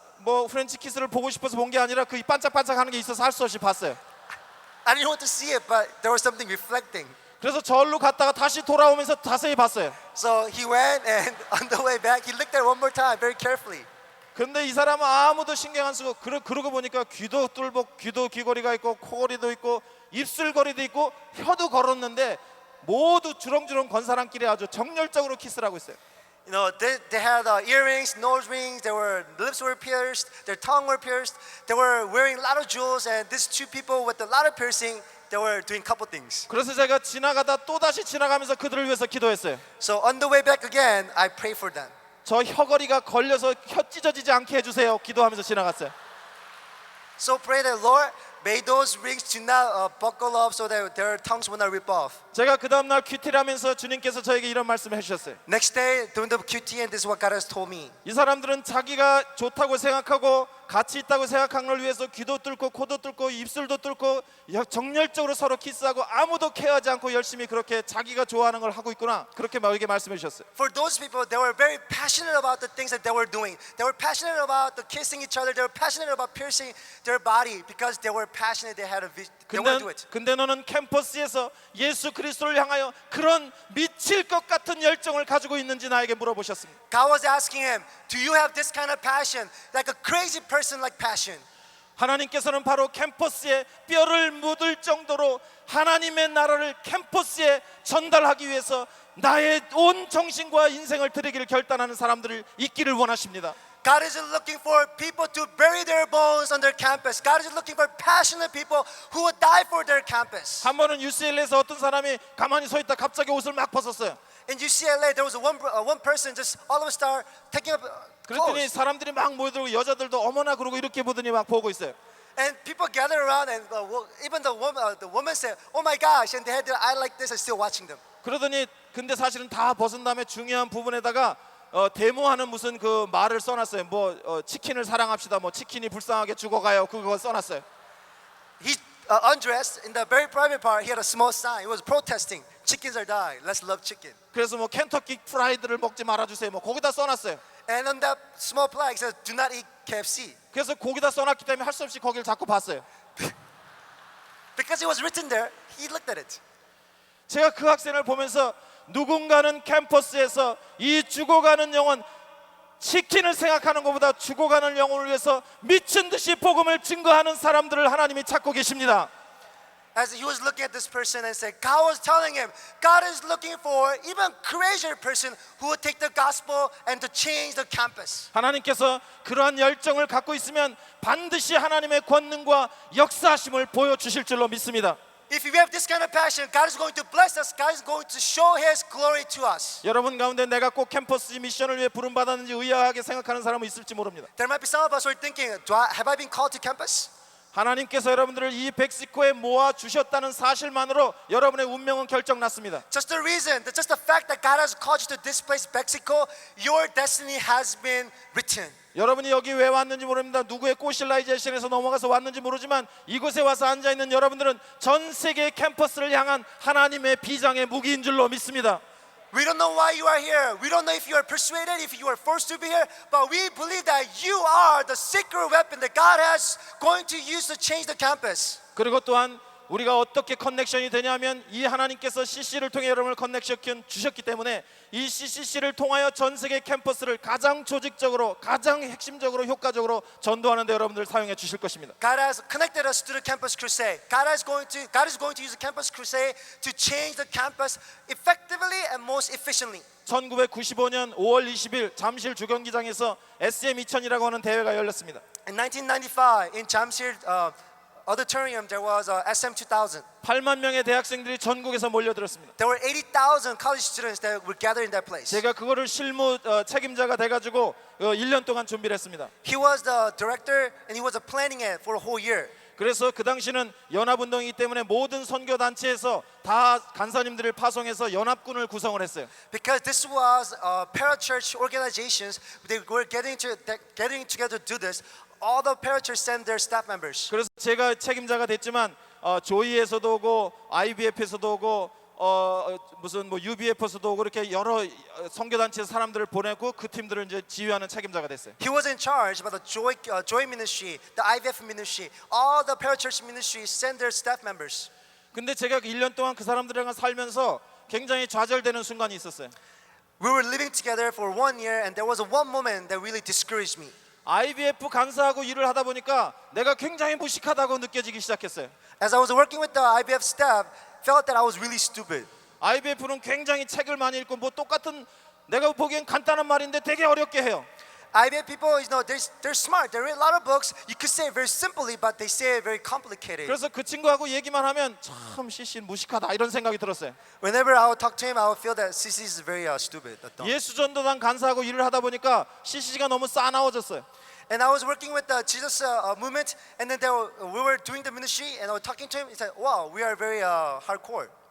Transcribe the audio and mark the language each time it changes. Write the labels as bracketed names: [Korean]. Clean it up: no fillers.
[Korean] 뭐 프렌치 키스를 보고 싶어서 본 게 아니라 그 반짝반짝하는 게 있어서 할 수 없이 봤어요. [English] I didn't want to see it, but there was something reflecting. [Korean] 그래서 절로 갔다가 다시 돌아오면서 자세히 봤어요. [English] So he went and on the way back, he looked at it one more time very carefully. [Korean] 근데 이 사람은 아무도 신경 안 쓰고 그러고 보니까 귀도 뚫고 귀도 귀걸이가 있고 코걸이도 있고 입술걸이도 있고 혀도 걸었는데 모두 주렁주렁 건 사람끼리 아주 정열적으로 키스를 하고 있어요. [English] You know, they had earrings, nose rings, their lips were pierced, their tongue were pierced. They were wearing a lot of jewels, and these two people with a lot of piercing, they were doing a couple things. [Korean] 그래서 제가 지나가다 또 다시 지나가면서 그들을 위해서 기도했어요. [English] So on the way back again, I prayed for them. [Korean] 저 혀걸이가 걸려서 혀 찢어지지 않게 해주세요. 기도하면서 지나갔어요. [English] So pray that Lord, may those rings do not buckle up so that their tongues will not rip off. [Korean] 제가 그 다음 날 큐티를 하면서 주님께서 저에게 이런 말씀을 해주셨어요. [English] Next day, during the QT, and this is what God has told me. [Korean] 이 사람들은 자기가 좋다고 생각하고 가치 있다고 생각한 걸 위해서 귀도 뚫고 코도 뚫고 입술도 뚫고 정열적으로 서로 키스하고 아무도 케어하지 않고 열심히 그렇게 자기가 좋아하는 걸 하고 있구나. 그렇게 저에게 말씀해 주셨어요. [English] For those people, they were very passionate about the things that they were doing. They were passionate about the kissing each other. They were passionate about piercing their body because they were passionate. They had a vision. They wanted to do it. [Korean] 근데 너는 캠퍼스에서 예수 그리스도를 향하여 그런 미칠 것 같은 열정을 가지고 있는지 나에게 물어보셨습니다. [English] God was asking him, "Do you have this kind of passion, like a crazy person like passion?" [Korean] 하나님께서는 바로 캠퍼스에 뼈를 묻을 정도로 하나님의 나라를 캠퍼스에 전달하기 위해서 나의 온 정신과 인생을 드리기를 결단하는 사람들을 있기를 원하십니다. [English] God isn't looking for people to bury their bones on their campus. God is looking for passionate people who would die for their campus. [Korean] 한 번은 UCLA에서 어떤 사람이 가만히 서 있다 갑자기 옷을 막 벗었어요. [English] In UCLA, there was one person just all of a sudden taking up [Korean] 그랬더니 [English] clothes. [Korean] 사람들이 막 모여들고 여자들도 어머나 그러고 이렇게 보더니 막 보고 있어요. [English] And people gather around, and even the woman said, "Oh my gosh!" And they had their eye like this, and still watching them. [Korean] 그러더니 근데 사실은 다 벗은 다음에 중요한 부분에다가 데모하는 무슨 그 말을 써놨어요. 뭐 치킨을 사랑합시다. 뭐 치킨이 불쌍하게 죽어가요. 그거 써놨어요. [English] He undressed in the very private part. He had a small sign. He was protesting, "Chickens are dying. Let's love chicken." [Korean] 그래서 뭐 켄터키 프라이드를 먹지 말아주세요. 뭐 거기다 써놨어요. [English] And on that small plaque it says, "Do not eat KFC." [Korean] 그래서 거기다 써놨기 때문에 할 수 없이 거기를 자꾸 봤어요. [English] Because it was written there, he looked at it. [Korean] 제가 그 학생을 보면서 누군가는 캠퍼스에서 이 죽어가는 영혼 치킨을 생각하는 것보다 죽어가는 영혼을 위해서 미친 듯이 복음을 증거하는 사람들을 하나님이 찾고 계십니다. [English] As he was looking at this person and said, God was telling him, God is looking for even crazier person who would take the gospel and to change the campus. [Korean] 하나님께서 그러한 열정을 갖고 있으면 반드시 하나님의 권능과 역사하심을 보여주실 줄로 믿습니다. [English] If we have this kind of passion, God is going to bless us. God is going to show His glory to us. [Korean] 여러분 가운데 내가 꼭 캠퍼스 미션을 위해 부름받았는지 의아하게 생각하는 사람은 있을지 모릅니다. [English] There might be some of us who are thinking, have I been called to campus? [Korean] 하나님께서 여러분들을 이 멕시코에 모아 주셨다는 사실만으로 여러분의 운명은 결정났습니다. [English] Just the reason, just the fact that God has called you to this place, Mexico, your destiny has been written. [Korean] 여러분이 여기 왜 왔는지 모릅니다. 누구의 꼬실라이제이션에서 넘어가서 왔는지 모르지만 이곳에 와서 앉아있는 여러분들은 전 세계 캠퍼스를 향한 하나님의 비장의 무기인 줄로 믿습니다. [English] We don't know why you are here. We don't know if you are persuaded, if you are forced to be here, but we believe that you are the secret weapon that God has going to use to change the campus. [Korean] 그리고 또한 우리가 어떻게 커넥션이 되냐면 이 하나님께서 CC를 통해 여러분을 커넥션 주셨기 때문에 이 CCC를 통하여 전 세계 캠퍼스를 가장 조직적으로 가장 핵심적으로 효과적으로 전도하는 데 여러분들 사용해 주실 것입니다. [English] God has connected us to the campus crusade. God is going to use the campus crusade to change the campus effectively and most efficiently. [Korean] 1995년 5월 20일 잠실 주경기장에서 SM 2000이라고 하는 대회가 열렸습니다. [English] In 1995 in Jamsil auditorium there was SM 2000. [Korean] 8만 명의 대학생들이 전국에서 몰려들었습니다. [English] There were 80,000 college students that were gathered in that place. [Korean] 제가 그거를 실무 책임자가 돼가지고 1년 동안 준비를 했습니다. [English] He was the director and he was planning it for a whole year. [Korean] 그래서 그 당시는 연합운동이기 때문에 모든 선교단체에서 다 간사님들을 파송해서 연합군을 구성을 했어요. [English] Because this was parachurch organizations, they were getting together to do this. All the parachurch sent their staff members. [Korean] 그래서 제가 책임자가 됐지만 조이에서도 오고 IBF에서도 오고 무슨 뭐 UBF에서도 오고 이렇게 여러 선교단체 사람들을 보내고 그 팀들을 이제 지휘하는 책임자가 됐어요. [English] He was in charge about the Joy ministry, the IVF ministry, all the parachurch ministries sent their staff members. [Korean] 근데 제가 1년 동안 그 사람들이랑 살면서 굉장히 좌절되는 순간이 있었어요. [English] We were living together for 1 year, and there was one moment that really discouraged me. [Korean] IBF 간사하고 일을 하다 보니까 내가 굉장히 무식하다고 느껴지기 시작했어요. [English] As I was working with the IBF staff, felt that I was really stupid. [Korean] IBF는 굉장히 책을 많이 읽고 뭐 똑같은 내가 보기엔 간단한 말인데 되게 어렵게 해요. [English] IBF people, they're smart. They read a lot of books. You could say it very simply, but they say it very complicated. [Korean] 그래서 그 친구하고 얘기만 하면 참 CC는 무식하다 이런 생각이 들었어요. [English] Whenever I would talk to him, I would feel that CC is very stupid. [Korean] 예수전도단 간사하고 일을 하다 보니까 CC가 너무 싸나워졌어요. [English] And I was working with the Jesus movement, and then we were doing the ministry, and I was talking to him. He said, "Wow, we are very hardcore,